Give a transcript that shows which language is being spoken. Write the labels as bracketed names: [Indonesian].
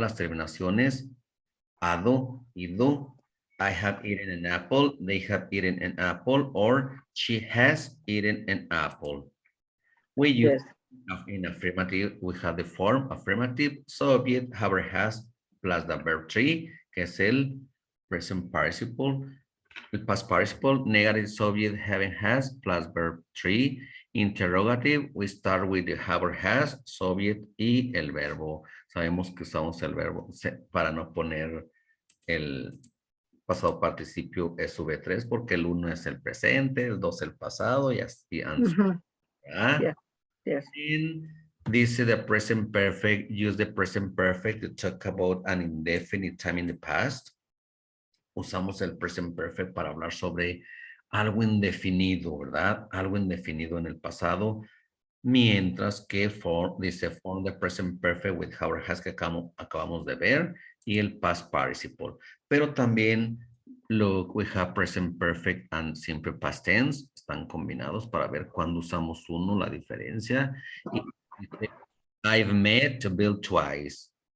[Spanish] Las terminaciones, ado, ido. [English] I have eaten an apple. They have eaten an apple, or she has eaten an apple. We use yes, in affirmative, we have the form affirmative, subject, have or has, plus the verb tree, [Spanish] que es el [English] present participle, El past participle, negative subject having has plus verb 3. Interrogative, we start with the have or has, subject [Spanish] y el verbo. Sabemos que usamos el verbo para no poner el pasado participio SV3 porque el 1 es el presente, el 2 el pasado y así. [English] Yes, yes. And [Spanish] dice [English] the present perfect, use the present perfect to talk about an indefinite time in the past. [Spanish] Usamos el present perfect para hablar sobre algo indefinido, ¿verdad? Algo indefinido en el pasado. Mientras que dice [English] form the present perfect with have or has [Spanish] que acabamos de ver y el past participle. Pero también [English] look, we have present perfect and simple past tense. [Spanish] Están combinados para ver cuándo usamos uno, la diferencia. Y dice, [English] I've met Bill twice.